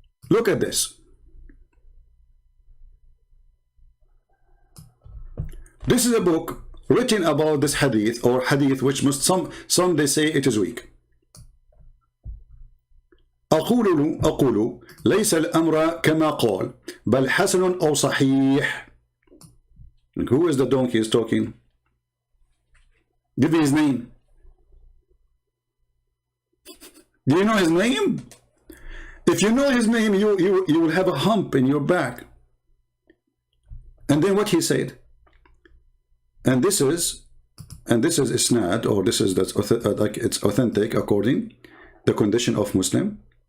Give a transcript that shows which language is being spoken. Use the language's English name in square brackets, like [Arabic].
[English] Look at this. This is a book written about this hadith, or hadith which must some they say it is weak. [Arabic] أقول ليس الأمر كما قال بل حسن أو صحيح. [English] Who is the donkey is talking? Give me his name. Do you know his name? If you know his name, you will have a hump in your back. And then what he said, and this is isnad, or this is like it's authentic according the condition of Muslim.